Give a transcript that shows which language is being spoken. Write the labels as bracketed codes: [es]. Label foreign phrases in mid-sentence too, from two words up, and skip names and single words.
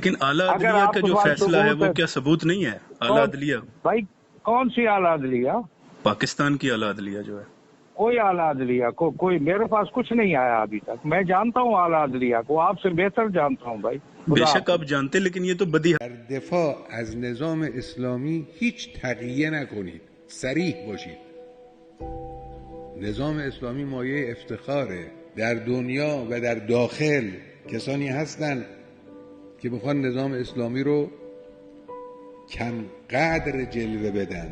[ur] لیکن اعلیٰ عدلیہ کا جو فیصلہ ہے وہ کیا ثبوت نہیں ہے؟ اعلیٰ عدلیہ بھائی کون سی اعلیٰ عدلیہ؟ پاکستان کی اعلیٰ عدلیہ جو ہے. کوئی اعلیٰ عدلیہ کوئی میرے پاس کچھ نہیں آیا ابھی تک. میں جانتا ہوں اعلیٰ عدلیہ کو، آپ سے بہتر جانتا ہوں بھائی. بے شک آپ جانتے، لیکن یہ تو بدی ہے. [fa] در دفاع از نظام اسلامی هیچ تقیه نکنید، صریح باشید. نظام اسلامی مایه افتخاره. در دنیا و در داخل کسانی هستند که بخوان نظام اسلامی رو کم قدر جلوه بدن.